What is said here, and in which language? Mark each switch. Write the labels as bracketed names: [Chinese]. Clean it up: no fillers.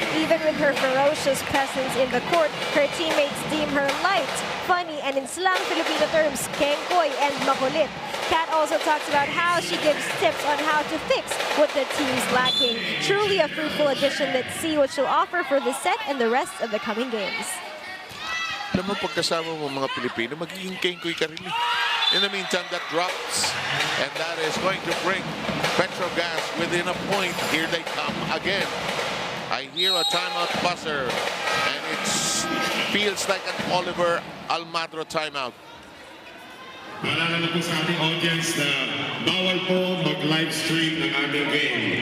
[English] Even with her ferocious presence in the court, her teammates deem her light, funny, and in slang Filipino terms, kengkoy and makulit. Kat also talks about how she gives tips on how to fix what the team's lacking. Truly a fruitful addition. Let's see what she'll offer for the set and the rest of the coming games. [Filipino] Alam mo, pagkasama mo mga Pilipino, magiging kengkoy ka rin. [English] In the meantime, that drops. And that is going to bring Petro Gazz within a point. Here they come again. I hear a timeout buzzer. And it feels like an Oliver Almagro timeout. [Filipino] Maalala na po sa ating audience na bawal po mag-live stream ng aming game.